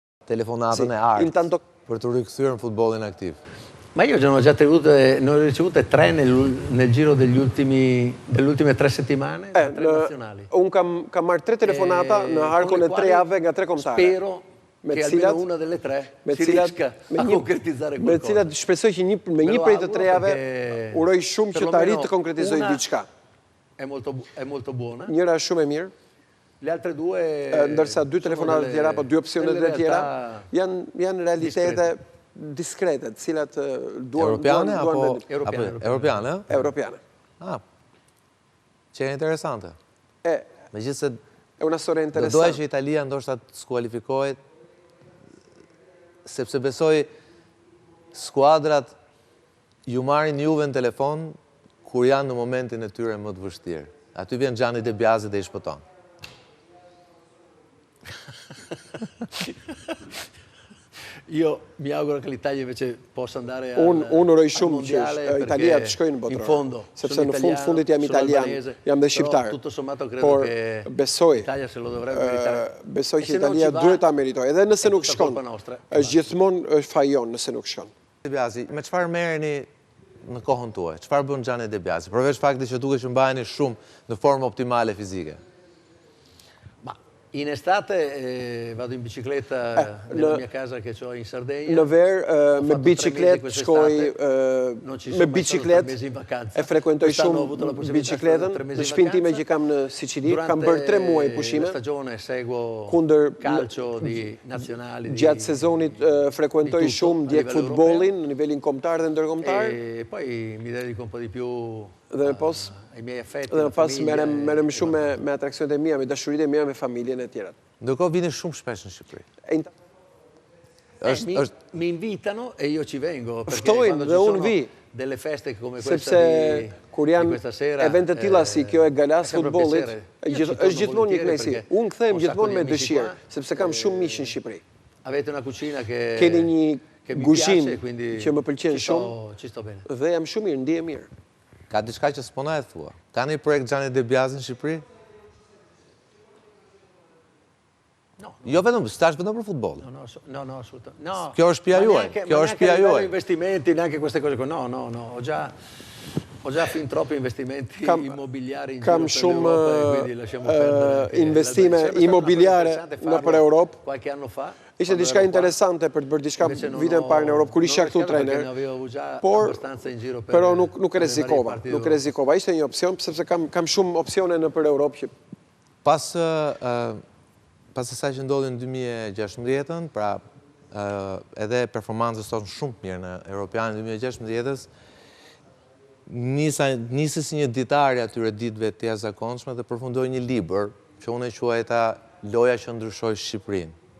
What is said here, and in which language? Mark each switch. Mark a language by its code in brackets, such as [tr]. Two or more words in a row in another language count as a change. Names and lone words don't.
[sq] telefonatën e artë për të rikthyer në futbollin aktiv. [it] Ma io ne ho ricevute 3 nel giro delle ultime 3 settimane, 3 nazionali. [sq] Unë kam marrë 3 telefonata në harkun e 3 javëve nga 3 kombëtare. [it] Spero che almeno una delle 3 si riesca a concretizzare qualcosa. [sq] Me cilat shpresoj që me një prej të 3 javëve uroj shumë që të arrijë të konkretizoj diçka. [it] È molto buona. [sq] Njëra është shumë e mirë. [it] Le altre 2 [sq] ndërsa 2 telefonata të tjera apo 2 opsione të tjera janë realitete diskrete, të cilat duan Europiane apo Europiane? Europiane. Që e interesante. Megjithëse [it] è una storia interessante. [sq] Doja që Italia ndoshta të skualifikohet sepse besoj skuadrat ju marrin juve në telefon kur janë në momentin e tyre më të vështirë. Aty vjen Gianni De Biasi dhe i shpëton. [it] Io mi auguro che l'Italia invece possa andare [sq] Unë uroj shumë që Italia të shkojnë në botëror, sepse në fundit jam italian, jam dhe shqiptar. Por besoj që Italia duhet ta meritoj, edhe nëse nuk shkon. Është gjithmonë fajon nëse nuk shkon. De Biasi, me çfarë merreni në kohën tuaj? Çfarë bën Gianni De Biasi? Përveç faktit që duket që mbaheni shumë në formë optimale fizike. [it] In estate vado in bicicletta nella mia casa che ho in Sardegna. [sq] Në verë me bicikletë shkoj me bicikletë e frekuentoj shumë bicikletën. Në shtëpinë time që kam në Sicili, kam bërë 3 muaj pushime. [it] Stagione seguo [sq] kundër [it] calcio di nazionali. [sq] Gjatë sezonit frekuentoj shumë ndjek futbollin në nivelin kombëtar dhe ndërkombëtar. [it] E poi mi dedico un po' di più [sq] dhe pas merrem shumë me atraksionet e mia, me dashuritë e mia me familjen e tjerat. Ndërkohë vini shumë shpesh në Shqipëri. [it] Mi invitano e io ci vengo. [sq] Ftojnë dhe unë vi. [it] Delle feste come questa [sq] sepse kur janë evente të tilla si kjo e galas futbollit, është gjithmonë një kënaqësi. Unë kthehem gjithmonë me dëshirë, sepse kam shumë miq në Shqipëri. [it] Avete una cucina che [sq] keni një kuzhinë që më pëlqen shumë. [it] Ci sto bene. [sq] Dhe jam shumë mirë, ndihem mirë. Ka diçka që s'pona e thua? Ka një projekt Gianni De Biasi në Shqipëri? [it] No. [sq] Jo vetëm, stash vetëm për futboll. [it] No, assolutamente. No. [sq] Kjo është shtëpia juaj. Kjo është shtëpia juaj. [it] Investimenti, neanche queste cose qua. No. Ho già fin troppi investimenti immobiliari in [sq] kam [it] giro per l'Europa e quindi lasciamo perdere. [sq] Investime immobiliare nëpër Europë. [it] Qualche anno fa. [sq] Ishte diçka interesante për të bërë diçka vitin parë në Europë, kur isha këtu trajner. Pero nuk rrezikova. Ishte një opsion, sepse kam shumë opsione nëpër Europë që pas asaj që ndodhi në 2016-ën, pra edhe performancës tonë shumë të mirë në Europianin 2016-ës, nisi si një ditare atyre ditëve të jashtëzakonshme dhe përfundoi një libër që unë e quajta Loja që ndryshoi Shqipërinë.